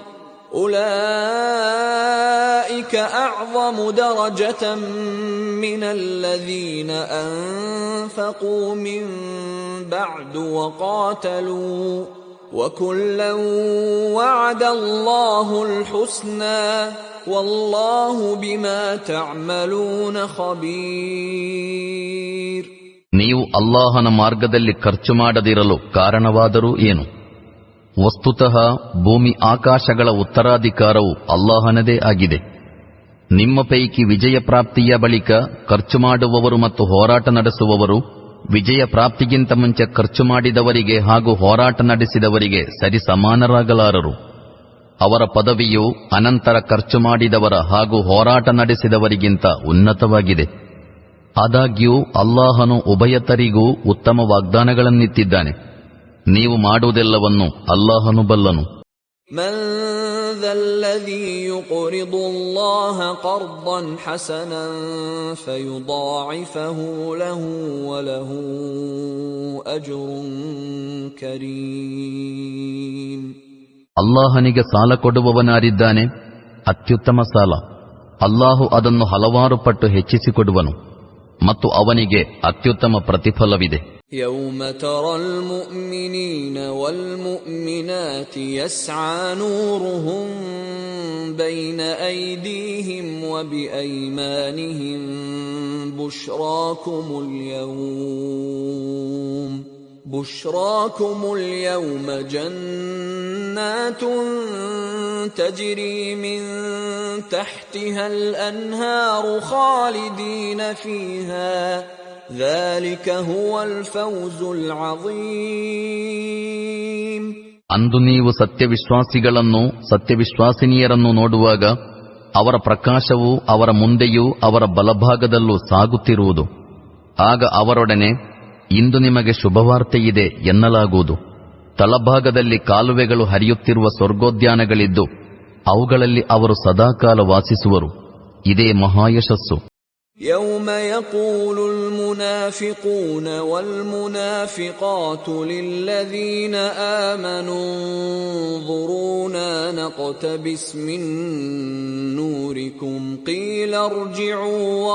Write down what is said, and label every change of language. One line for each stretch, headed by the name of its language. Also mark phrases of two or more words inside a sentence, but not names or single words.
Arabic: أولئك أعظم درجة من الذين أنفقوا من بعد وقاتلوا وكلا وعد الله الحسنى والله بما تعملون خبير.
Kannada: ನೀವು ಅಲ್ಲಾಹನ ಮಾರ್ಗದಲ್ಲಿ ಖರ್ಚು ಮಾಡದಿರಲು ಕಾರಣವಾದರೂ ಏನು? ವಸ್ತುತಃ ಭೂಮಿ ಆಕಾಶಗಳ ಉತ್ತರಾಧಿಕಾರವು ಅಲ್ಲಾಹನದೇ ಆಗಿದೆ. ನಿಮ್ಮ ಪೈಕಿ ವಿಜಯ ಪ್ರಾಪ್ತಿಯ ಬಳಿಕ ಖರ್ಚು ಮಾಡುವವರು ಮತ್ತು ಹೋರಾಟ ನಡೆಸುವವರು ವಿಜಯ ಪ್ರಾಪ್ತಿಗಿಂತ ಮುಂಚೆ ಖರ್ಚು ಮಾಡಿದವರಿಗೆ ಹಾಗೂ ಹೋರಾಟ ನಡೆಸಿದವರಿಗೆ ಸರಿ ಸಮಾನರಾಗಲಾರರು. ಅವರ ಪದವಿಯು ಅನಂತರ ಖರ್ಚು ಮಾಡಿದವರ ಹಾಗೂ ಹೋರಾಟ ನಡೆಸಿದವರಿಗಿಂತ ಉನ್ನತವಾಗಿದೆ. ಆದಾಗ್ಯೂ ಅಲ್ಲಾಹನು ಉಭಯತರಿಗೂ ಉತ್ತಮ ವಾಗ್ದಾನಗಳನ್ನಿತ್ತಿದ್ದಾನೆ. ನೀವು ಮಾಡುವುದೆಲ್ಲವನ್ನು ಅಲ್ಲಾಹನು ಬಲ್ಲನು.
Arabic: ಮನ್ ذَلَّذِي يُقْرِضُ اللَّهَ قَرْضًا حَسَنًا فَيُضَاعِفَهُ لَهُ وَلَهُ أَجْرٌ كَرِيمٌ.
Kannada: ಅಲ್ಲಾಹನಿಗೆ ಸಾಲ ಕೊಡುವವನಾರಿದ್ದಾನೆ, ಅತ್ಯುತ್ತಮ ಸಾಲ. ಅಲ್ಲಾಹು ಅದನ್ನು ಹಲವಾರು ಪಟ್ಟು ಹೆಚ್ಚಿಸಿಕೊಡುವನು ಮತ್ತು ಅವನಿಗೆ ಅತ್ಯುತ್ತಮ ಪ್ರತಿಫಲವಿದೆ.
Arabic: يَوْمَ تَرَى الْمُؤْمِنِينَ وَالْمُؤْمِنَاتِ يَسْعَى نُورُهُم بَيْنَ أَيْدِيهِمْ وَبِأَيْمَانِهِمْ بُشْرَاكُمُ الْيَوْمَ جَنَّاتٌ تَجْرِي مِن تَحْتِهَا الْأَنْهَارُ خَالِدِينَ فِيهَا ذَلِكَ هُوَ الْفَوْزُ الْعَظِيمُ.
Kannada: ಅಂದು ನೀವು ಸತ್ಯವಿಶ್ವಾಸಿಗಳನ್ನು ಸತ್ಯವಿಶ್ವಾಸಿನಿಯರನ್ನು ನೋಡುವಾಗ ಅವರ ಪ್ರಕಾಶವು ಅವರ ಮುಂದೆಯೂ ಅವರ ಬಲಭಾಗದಲ್ಲೂ ಸಾಗುತ್ತಿರುವುದು. ಆಗ ಅವರೊಡನೆ ಇಂದು ನಿಮಗೆ ಶುಭವಾರ್ತೆಯಿದೆ ಎನ್ನಲಾಗುವುದು. ತಳಭಾಗದಲ್ಲಿ ಕಾಲುವೆಗಳು ಹರಿಯುತ್ತಿರುವ ಸ್ವರ್ಗೋದ್ಯಾನಗಳಿದ್ದು ಅವುಗಳಲ್ಲಿ ಅವರು ಸದಾಕಾಲ ವಾಸಿಸುವರು. ಇದೇ ಮಹಾಯಶಸ್ಸು.
Arabic: يَوْمَ يَقُولُ الْمُنَافِقُونَ وَالْمُنَافِقَاتُ لِلَّذِينَ آمَنُوا انظُرُونَا نَقْتَبِسْ مِن نُّورِكُمْ قِيلَ ارْجِعُوا